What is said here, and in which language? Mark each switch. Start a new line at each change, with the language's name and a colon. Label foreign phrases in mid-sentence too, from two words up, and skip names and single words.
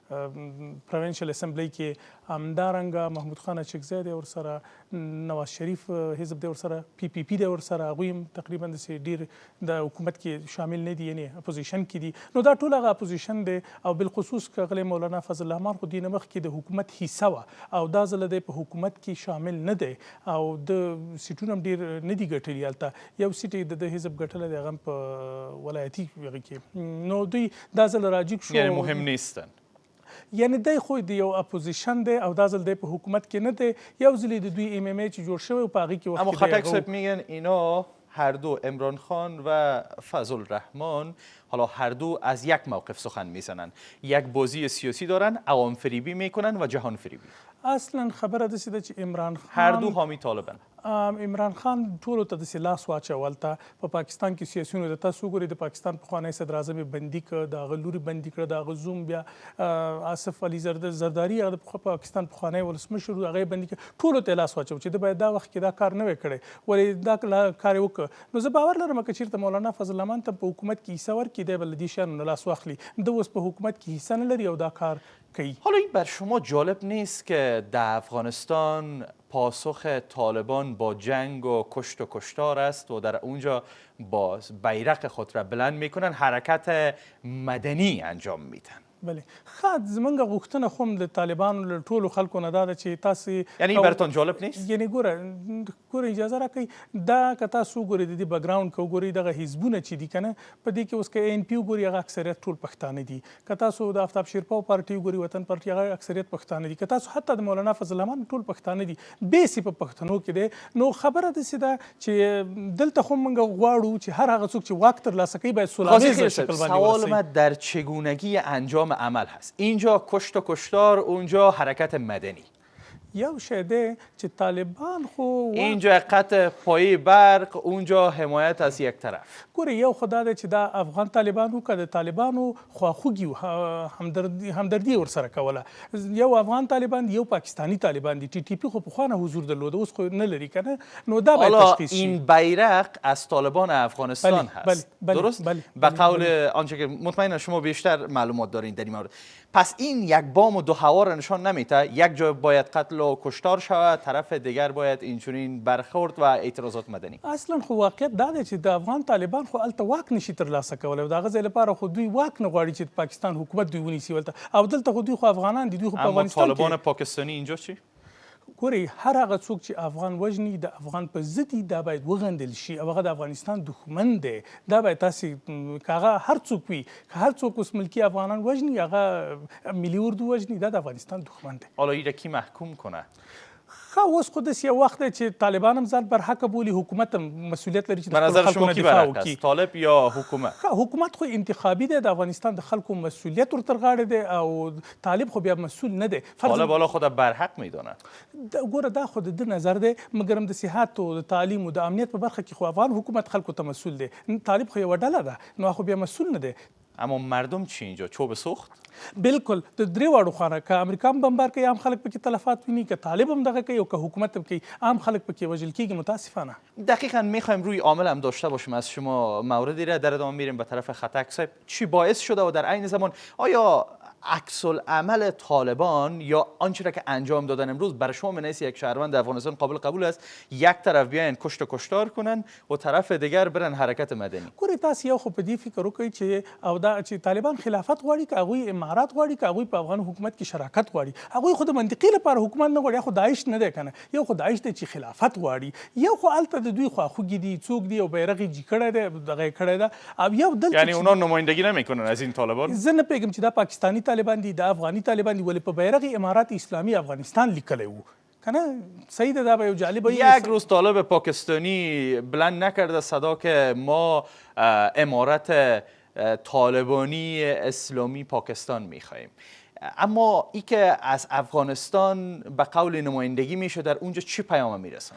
Pashto: پروینشل اسمبلی کې همدارنګه محمود خان اچکزی دی ورسره نواز شریف حزب دی ورسره PPP دی ورسره هغوی هم تقریبا داسې ډېر د حکومت کې شامل نه دي یعنې اپوزیشن کې دي نو دا ټول هغه اپوزیشن دی او بالخصوص ښاغلی مولانا فضل الرحمن خو دې نه مخکې د حکومت حصه وه او دا ځله دی په حکومت کې شامل نه دی او د سیټونه هم ډېر نه دي ګټلي هلته یو سیټ یې د حزب ګټلی دی هغه هم په ولایتي هغې کې نو دوی دا ځل راجګ شو
Persian: یعنی مهم نیستن
Pashto: یعنی دی خو د یو اپوزیشن دی او دا ځل دی په حکومت کې نه دی یو ځل د دوی MMA چې جوړ شوی په هغې کې
Persian: اما خطک صاحب میگن اینا هر دو عمران خان و فضل الرحمن حالا هر دو از یک موقف سخن میزنن یک بازی سیاسی دارن عوام فریبی میکنن و جهان فریبی
Pashto: اصلا خبره داسې ده چې عمران خان
Persian: هر دو حامی طالبان
Pashto: عمران خان ټولو ته داسې لاس واچول ته په پاکستان کې سیاسیونو د تاسو وګورئ د پاکستان پخوانی صدر اعظم یې بندي کړ د هغه لوري بندي کړه د هغه زوم بیا آصف علي زرداري هغه د پاکستان پخوانی ولسمشر هغه یې بندي کړ ټولو ته لاس واچو چې د باید دا وخت کې دا کار نه وی کړی ولې دا کار یې وکړ نو زه باور لرم که چېرته مولانا فضل الرحمن ته په حکومت کې حصه ورکړي دی به له دې شیانو نه لاس واخلي ده اوس په حکومت کې حصه نه لري او دا کار کوي
Persian: حالا این بر شما جالب نیست که در افغانستان پاسخ طالبان با جنگ و کشت و کشتار است و در اونجا با بیرق خود را بلند میکنن حرکت مدنی انجام میدن
Pashto: بله ښه زمونږ غوښتنه خو هم د طالبانو له ټولو خلکو نه دا ده چې تاسې
Persian: یعنی این براتون جالب نیست
Pashto: یعنی ګوره اجازه راکوئ دا که تاسو وګورئ د دې بکګراونډ که وګورئ دغه حزبونه چې دي که نه په دې کې اوس که ANP وګورئ هغه اکثریت ټول پښتانه دي که تاسو د آفتاب شیرپاو پارټي وګورئ وطن پارټي هغه اکثریت پښتانه دي که تاسو حتی د مولانا فضل الرحمن ټول پښتانه دي بیس یې په پښتنو کې دی نو خبره داسې ده چې دلته خو موږ غواړو چې هر هغه څوک چې واک ترلاسه کوي باید سوله شکل باندې
Persian: سوال من در چگونگی انجام عمل هست اینجا کشت و کشتار اونجا حرکت مدنی
Pashto: یو شی دی چې طالبان خو
Persian: اینجا قطع پایه برق، اونجا حمایت از یک طرف.
Pashto: ګورې یو خو دا دی چې دا افغان طالبانو که د طالبانو خواخوږي همدردي ورسره کوله. یو افغان طالبان یو پاکستانی طالبان دي. ټي ټي پي خو پخوانه حضور درلوده، اوس خو نه لري که نه، نو دا باید تشخیص شي.
Persian: این بیرق از طالبان افغانستان هست. درست؟ به قول آنچه که مطمئنا شما بیشتر معلومات دارین در این مورد. پس این یک بام و دو هوا را نشان نمیده. یک جای باید قتل و کشتار شود، طرف دیگر باید اینچنین برخورد و اعتراضات مدنی.
Pashto: اصلا خو واقعیت دا دی چې د افغان طالبان خو هلته واک نشي ترلاسه کولی، د هغه ځای لپاره خو دوی واک نه غواړي چې د پاکستان حکومت دوی ونیسي ولته، او دلته خو دوی خو افغانان دي، دوی خو په اما افغانستان کې.
Persian: طالبان پاکستانی اینجا چی؟
Pashto: ګورئ هر هغه څوک چې افغان وژني د افغان په ضد دي، دا باید وغندل شي او هغه د افغانستان دښمن دی. دا باید تاسې که هغه هر څوک وي، که هر څوک اوس ملکي افغانان وژني، هغه ملي اردو وژني، دا د افغانستان دښمن دی.
Persian: حالا این را کی محکوم کنه؟
Pashto: خو اوس خو داسې یو وخت دی چې طالبان هم ځان برحقه بولي، حکومت هم مسؤلیت لري چې
Persian: به
Pashto: د
Persian: نظر
Pashto: خپلو
Persian: شما
Pashto: خلکو
Persian: کی
Pashto: نه دفاع
Persian: برحق
Pashto: وکړي.
Persian: است، طالب یا حکومت؟
Pashto: حکومت خو انتخابي دی، د افغانستان د خلکو مسؤلیت ورتر غاړه دی، او طالب خو بیا مسؤول نه دی.
Persian: طالب حالا خود برحق میدونه.
Pashto: ګوره دا خو د ده نظر دی، مګر هم د صحت او د تعلیم او د امنیت په برخه کې خو افغان حکومت خلکو ته مسؤول دی. طالب خو یوه ډله ده، نو خو بیا مسؤول نه دی.
Persian: اما مردم چی اینجا؟ چوب سوخت؟
Pashto: بالکل د درې واړو خانه، که امریکا هم بمبار کوي عام خلک پکې تلفات ویني، که طالب هم دغه کوي او که حکومت هم کوي عام خلک پکې وژل کیږي.
Persian: متاسفانه. دقیقاً میخوایم روی عامل هم داشته باشیم از شما موردی را. در ادامه میریم به طرف خطک صاحب. چی باعث شده و در عین زمان آیا عکس العمل طالبان یا آنچه را که انجام دادن امروز برای شما من یک شهروند افغانستان قابل قبول است؟ یک طرف بیاین کشت و کشتار کنن و طرف دیگر برن حرکت مدنی.
Pashto: ګورې تاسو یو خو په دې فکر وکړئ چې او دا چې طالبان خلافت غواړي، که هغوی امارات غواړي، که هغوی په افغان حکومت کې شراکت غواړي، هغوی خو د منطقي لپاره حکومت نه غواړي. خو داعش نه دی که نه، یو خو داعش دی چې خلافت غواړي، یو خو هلته د دوی خواخوږي دي، څوک دي او بیرغ یې جي کړی دی، دغه یې کړی ده، او یو دلته
Persian: یعنی اونا نمایندگی نمیکنن از این طالبان؟
Pashto: زه نه پوهېږم چې دا پاکستانی طالبان دي، دا افغاني طالبان دي، ولې په بیرغ امارات اسلامي افغانستان لیکلی و کنه. صحیح ده، دا به یو جالبه
Persian: یک روز طالب پاکستانی بلند نکرده صدا که ما امارت طالبانی اسلامی پاکستان میخواهیم، اما ای که از افغانستان به قول نمایندگی میشه، در اونجا چی پیام میرسونه؟